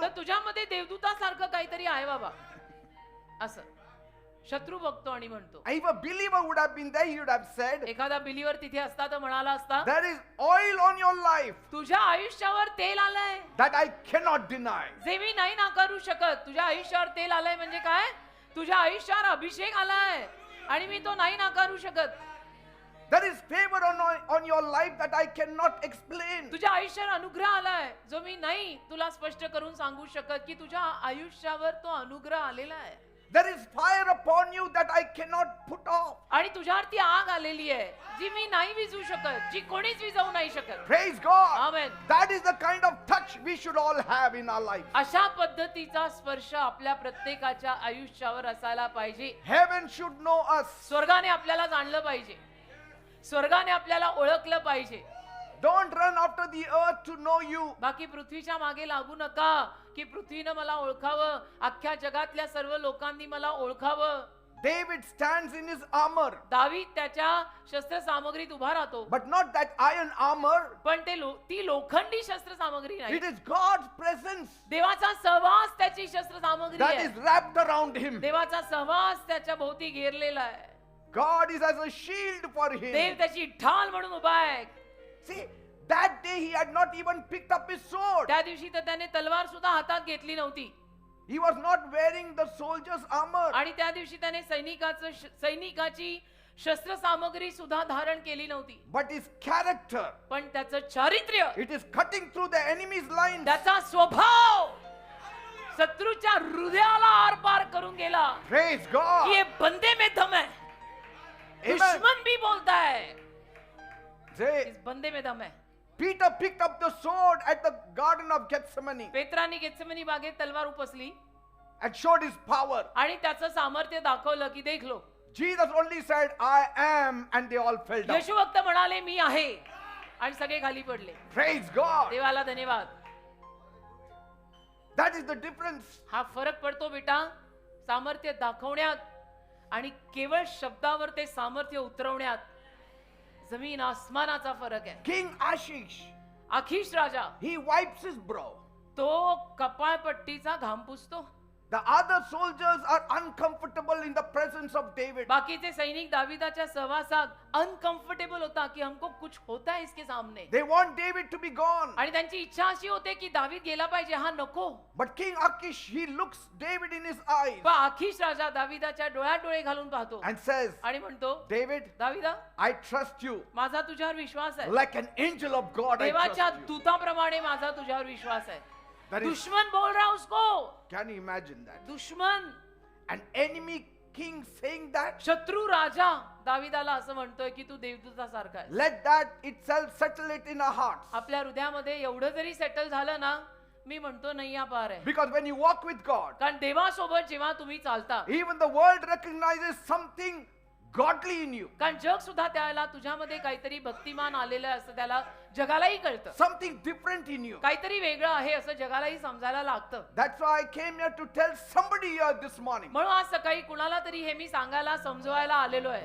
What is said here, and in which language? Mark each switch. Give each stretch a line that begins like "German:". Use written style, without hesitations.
Marathi: तर तुझ्यामध्ये देवदूतासारखं काहीतरी आहे बाबा. असं शत्रू बघतो आणि म्हणतो.
English: If a believer would have been there, he would have said,
Marathi: एखादा बिलीवर तिथे असता तर म्हणाला असता,
English: there is oil on your life
Marathi: तुझ्या आयुष्यावर तेल आलंय
English: that I cannot deny.
Marathi: जे मी नाही नाकारू शकत. तुझ्या आयुष्यावर तेल आलंय म्हणजे काय? तुझ्या आयुष्यावर अभिषेक आलाय आणि मी तो नाही नाकारू शकत.
English: There is favor on your life that I cannot explain.
Marathi: तुझ्या आयुष्यावर अनुग्रह आलाय जो मी नाही तुला स्पष्ट करून सांगू शकत की तुझ्या आयुष्यावर तो अनुग्रह आलेला आहे.
English: There is fire upon you that I cannot put off.
Marathi: आणि तुझ्यावरती आग आलेली आहे जी मी नाही विझू शकत, जी कोणीच विझवू नाही शकत.
English: Praise God. Amen. That is the kind of touch we should all have in our life.
Marathi: अशा पद्धतीचा स्पर्श आपल्या प्रत्येकाच्या आयुष्यावर असायला पाहिजे.
English: Heaven should know us.
Marathi: स्वर्गाने आपल्याला जाणलं पाहिजे. स्वर्गाने आपल्याला ओळखलं पाहिजे.
English: Don't run after the earth to know you.
Marathi: बाकी पृथ्वीच्या मागे लागू नका की पृथ्वीनं मला ओळखावं, अख्ख्या जगातल्या सर्व लोकांनी मला ओळखावं.
English: David stands in his armor,
Marathi: दावीद त्याच्या शस्त्र सामग्रीत उभा राहतो,
English: but not that iron armor.
Marathi: पण ती लोखंडी शस्त्र सामग्री नाही.
English: It is God's presence
Marathi: देवाचा सहवास त्याची शस्त्र सामग्री
English: that
Marathi: आहे.
English: is wrapped around him.
Marathi: देवाचा सहवास त्याच्या भोवती घेरलेला आहे.
English: God is as a shield for
Marathi: Dev
English: him.
Marathi: त्याची ढाल म्हणून उभा आहे.
English: See, that day he had not even picked up his sword.
Marathi: त्या दिवशी तर त्याने तलवार सुद्धा हातात घेतली नव्हती.
English: He was not wearing the soldier's armor.
Marathi: आणि त्या दिवशी त्याने सैनिकाची शस्त्र सामग्री सुद्धा धारण केली नव्हती.
English: But his character,
Marathi: पण त्याचं चारित्र्य,
English: it is cutting through the enemy's lines.
Marathi: त्याचा स्वभाव शत्रूच्या हृदयाला आरपार करून गेला.
English: Praise God.
Hindi: ये बंदे में दम है.
English: Amen.
Hindi: दुश्मन भी बोलता है
English: Say,
Hindi: इस बंदे में दम है.
English: Peter picked up the sword at the Garden of Gethsemane.
Marathi: पेत्राने Gethsemane बागेत तलवार उपसली.
English: and showed his power.
Marathi: आणि त्याचं सामर्थ्य दाखवलं की
Hindi: देख लो.
English: Jesus only said, I am, and they all fell down.
Marathi: येशू फक्त म्हणाले मी आहे आणि सगळे खाली पडले.
English: Praise God.
Marathi: देवाला धन्यवाद.
English: That is the difference.
Marathi: हा फरक पडतो बेटा सामर्थ्य दाखवण्यात आणि केवळ शब्दावर ते सामर्थ्य उतरवण्यात. जमीन आसमानाचा फरक आहे.
English: King Ashish,
Marathi: आखीश Raja
English: he wipes his brow.
Marathi: तो कपाळपट्टीचा घाम पुसतो.
English: The other soldiers are uncomfortable in the presence of David.
Marathi: बाकीचे सैनिक दाविदाच्या सहवासात अनकम्फर्टेबल होता की
Hindi: हमको कुछ होता है इसके सामने.
English: They want David to be gone.
Marathi: आणि त्यांची इच्छा अशी होते की दावीद गेला पाहिजे, हा नको.
English: But King Achish, he looks David in his eyes
Marathi: पण आखीश राजा दाविदाच्या डोळ्यात डोळे घालून पाहतो
English: and says,
Marathi: आणि म्हणतो,
English: David,
Marathi: दाविदा
English: I trust you
Marathi: माझा तुझ्यावर विश्वास आहे.
English: like an angel of God. I
Marathi: देवाच्या
English: trust you.
Marathi: दूताप्रमाणे माझा तुझ्यावर विश्वास आहे.
English: That is,
Hindi: दुश्मन बोल रहा उसको.
English: can you imagine that?
Hindi: दुश्मन
English: An enemy king saying that?
Marathi: शत्रू राजा दाविदाला असं म्हणतोय की तू देवदूतासारखा आहे.
English: Let that itself settle it in our hearts.
Marathi: आपल्या हृदयामध्ये एवढं जरी सेटल झालं ना, मी म्हणतो नैया पार आहे.
English: Because when you walk with God,
Marathi: कारण देवासोबत जेव्हा तुम्ही चालता,
English: even the world recognizes something godly in you.
Marathi: कारण जग सुद्धा त्याला तुझ्यामध्ये काहीतरी भक्तिमान आलेलं आहे असं त्याला जगालाही कळतं.
English: Something different in you.
Marathi: काहीतरी वेगळं आहे असं जगालाही समजायला लागतं.
English: That's why I came here to tell somebody here this morning.
Marathi: म्हणून आज सकाळी कुणाला तरी हे मी सांगायला समजवायला आलेलो आहे.